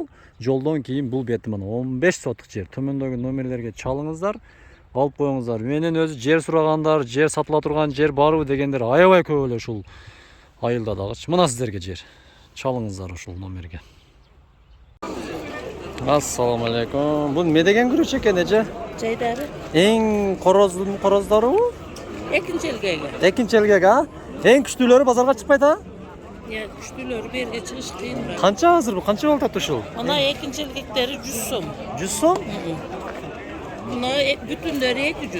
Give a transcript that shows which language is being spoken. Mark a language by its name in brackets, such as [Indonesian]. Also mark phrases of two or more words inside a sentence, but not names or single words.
[Kyrgyz] Жолдон кийин бул бети мына 15 сотық жер. Төмөндөгү номерлерге чалыңыздар, алып коюңуздар. Менен өзү жер сурагандар, жер сатыла турган жер барбы дегендер аябай көп эле ушул айылда дагычы. Мына сиздерге жер. Чалыңыздар ушул номерге. [Arabic] السلام عليكم. [Uzbek] Bu ne degen guruç eken ece? Jaydari. En korozları bu? Ekinchi yilga. Ekinchi yilga ha? En kuchlileri pazarga chiqmaydi ha? Ya kuchlileri bir yerga chiqish qiyin. Qancha hozir bu? Qancha bo'lib turibdi shu? Mana ekinchi yil hektari 100 so'm. 100 so'm? Buna butunlari 200.